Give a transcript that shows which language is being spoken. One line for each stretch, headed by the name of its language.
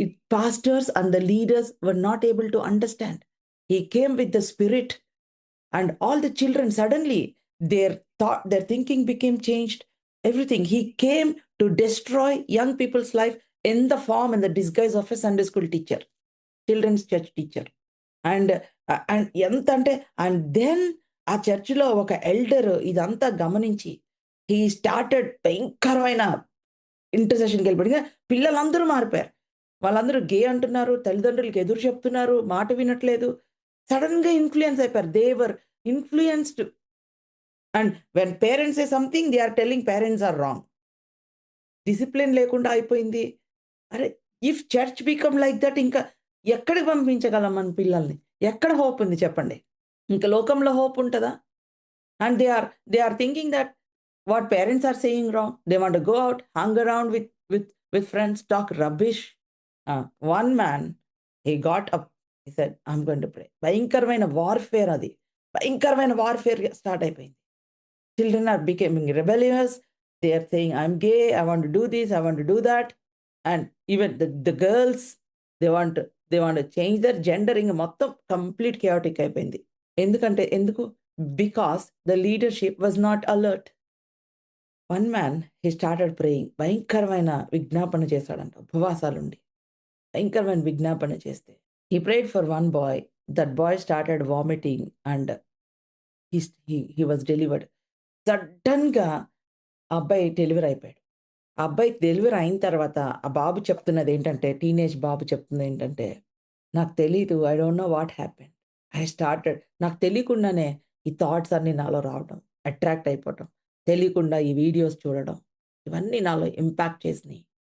English: Pastors and the leaders were not able to understand. He came with the spirit and all the children suddenly their thought, their thinking became changed. Everything. He came to destroy young people's life in the form and the disguise of a Sunday school teacher, children's church teacher.
Telugu: And ఎంత అంటే,
English: and then
Telugu: ఆ చర్చిలో ఒక elder ఇదంతా గమనించి
English: he started
Telugu: భయంకరమైన ఇంటర్సెషన్కి వెళ్ళిపోయి పిల్లలందరూ మారిపోయారు. వాళ్ళందరూ గే అంటున్నారు, తల్లిదండ్రులకి ఎదురు చెప్తున్నారు, మాట వినట్లేదు.
English: సడన్గా ఇన్ఫ్లుయెన్స్ అయిపోయారు. They were influenced. And when parents say something, they are telling parents are wrong.
Telugu: Discipline లేకుండా అయిపోయింది. అరే!
English: if church become like that,
Telugu: ఇంకా ఎక్కడికి పంపించగలం మన పిల్లల్ని? ఎక్కడ హోప్ ఉంది చెప్పండి? ఇంక లోకంలో హోప్ ఉంటదా?
English: And they are thinking that what parents are saying wrong. They want to go out, hung around with friends, talk rubbish. One man he got up, he said I am going to pray.
Telugu: భయంకరమైన warfare అది. భయంకరమైన warfare start అయిపోయింది.
English: Children are becoming rebellious. They are saying, I'm gay, I want to do this, I want to do that. And even the girls, they want to change their gender.
Telugu: ఇంక మొత్తం complete chaotic అయిపోయింది. ఎందుకు?
English: Because the leadership was not alert. One man, he started praying.
Telugu: భయంకరమైన విజ్ఞాపన చేశాడంట ఉపవాసాలుండి. భయంకరమైన విజ్ఞాపన చేస్తే.
English: He prayed for one boy. That boy started vomiting and he was delivered.
Telugu: సడన్‌గా ఆ అబ్బాయి డెలివరీ అయిపోయాడు. ఆ అబ్బాయికి డెలివరీ అయిన తర్వాత ఆ బాబు చెప్తున్నదేంటంటే, టీనేజ్ బాబు చెప్తుందేంటంటే, నాకు తెలీదు.
English: I don't know what happened.
Telugu: నాకు తెలియకుండానే ఈ థాట్స్ అన్నీ నాలో రావడం, అట్రాక్ట్ అయిపోవటం, తెలియకుండా ఈ వీడియోస్ చూడడం, ఇవన్నీ నాలో ఇంపాక్ట్ చేసినియి.